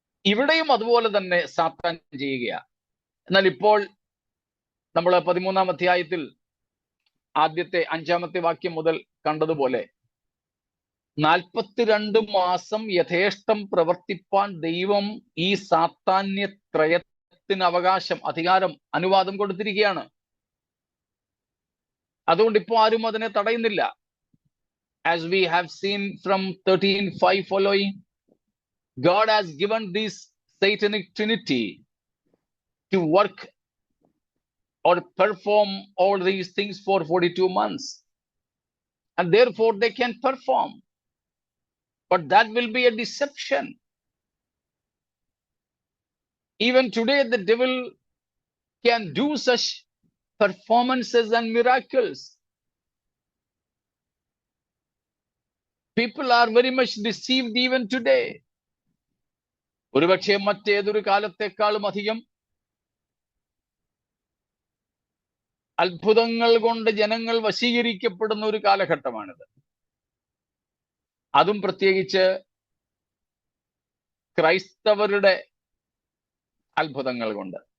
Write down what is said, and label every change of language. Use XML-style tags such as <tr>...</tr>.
<ml>ഇവിടെയും അതുപോലെ തന്നെ സാത്താൻ ചെയ്യുകയാണ്. എന്നാൽ ഇപ്പോൾ നമ്മൾ 13-ാം അധ്യായത്തിൽ ആദ്യത്തെ 5-ാമത്തെ വാക്യം മുതൽ കണ്ടതുപോലെ 42 മാസം യഥേഷ്ടം പ്രവർത്തിപ്പാൻ ദൈവം ഈ സാത്താന്യ ത്രയത്തിന് അവകാശം, അധികാരം, അനുവാദം കൊടുത്തിരിക്കുകയാണ്. അതുകൊണ്ട് ഇപ്പോൾ ആരും അതിനെ തടയുന്നില്ല.</ml> <en>As we have seen from 13:5 following, God has given this satanic trinity to work or perform all these things for 42 months. And therefore they can perform. But that will be a deception. Even today the devil can do such performances and miracles. People are very much deceived even today.</en> <ml>ഒരുപക്ഷെ മറ്റേതൊരു കാലത്തെക്കാളും അധികം അത്ഭുതങ്ങൾ കൊണ്ട് ജനങ്ങൾ വശീകരിക്കപ്പെടുന്ന ഒരു കാലഘട്ടമാണിത്. അതും പ്രത്യേകിച്ച് ക്രൈസ്തവരുടെ അത്ഭുതങ്ങൾ കൊണ്ട്.</ml>